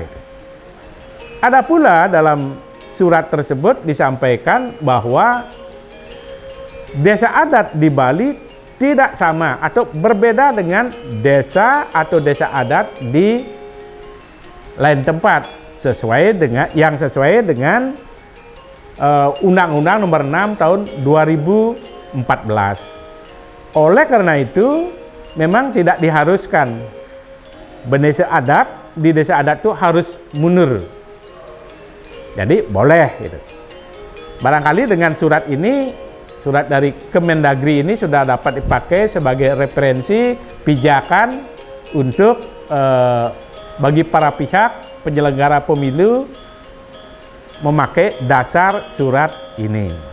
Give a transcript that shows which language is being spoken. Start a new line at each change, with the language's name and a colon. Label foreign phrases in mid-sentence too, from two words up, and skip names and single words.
Indonesian: Ada pula dalam surat tersebut disampaikan bahwa desa adat di Bali tidak sama atau berbeda dengan desa atau desa adat di lain tempat sesuai dengan Undang-Undang Nomor 6 Tahun 2014. Oleh karena itu memang tidak diharuskan bendesa adat di desa adat itu harus mundur. Jadi boleh gitu. Barangkali dengan surat ini, surat dari Kemendagri ini sudah dapat dipakai sebagai referensi pijakan untuk bagi para pihak penyelenggara pemilu memakai dasar surat ini.